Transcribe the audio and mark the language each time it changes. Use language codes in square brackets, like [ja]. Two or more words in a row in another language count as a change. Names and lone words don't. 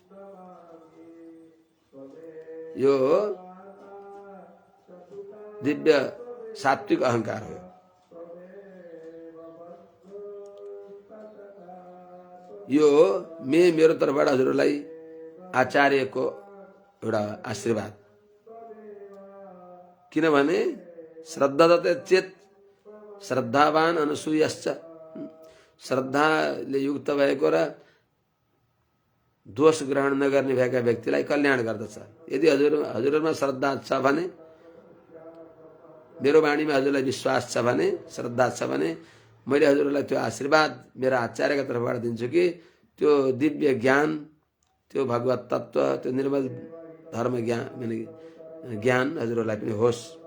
[ne] यो दिव्य सात्विक अहंकार हो। यो मेरो तर्फबाट हजुरलाई आचार्यको एउटा आशीर्वाद। किनभने [sa] श्रद्धा दत्ते चेत श्रद्धावान अनुसूयश्च, [ne] श्रद्धाले युक्त भएको र दोष ग्रहण नगर्ने भएका व्यक्तिलाई कल्याण गर्दछ। यदि हजुरमा श्रद्धा छ भने, मेरो वाणीमा हजुरलाई विश्वास छ भने, श्रद्धा छ भने मैले हजुरलाई त्यो आशीर्वाद मेरा आचार्यका तर्फबाट दिन्छु कि त्यो दिव्य ज्ञान, त्यो भगवत तत्व, त्यो निर्मल धर्म ज्ञान हजुरलाई पनि होस्।